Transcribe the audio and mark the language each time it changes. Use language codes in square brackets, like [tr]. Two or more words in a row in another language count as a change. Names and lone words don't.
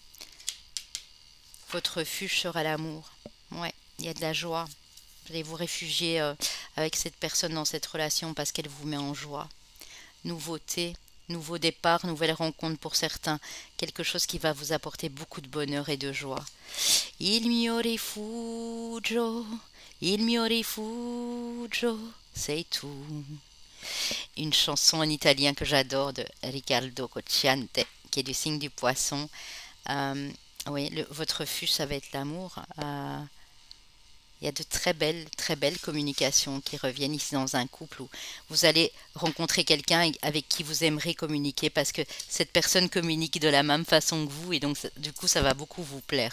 [fr] Votre refuge sera l'amour. Ouais, il y a de la joie. Vous allez vous réfugier avec cette personne dans cette relation parce qu'elle vous met en joie. Nouveauté, nouveau départ, nouvelle rencontre pour certains. Quelque chose qui va vous apporter beaucoup de bonheur et de joie. [it] Il mio rifugio, il mio rifugio, [fr] c'est tout. Une chanson en italien que j'adore de Riccardo Cocciante, qui est du signe du poisson. Oui, votre refuge, ça va être l'amour. Il y a de très belles communications qui reviennent ici dans un couple où vous allez rencontrer quelqu'un avec qui vous aimerez communiquer parce que cette personne communique de la même façon que vous et donc du coup ça va beaucoup vous plaire.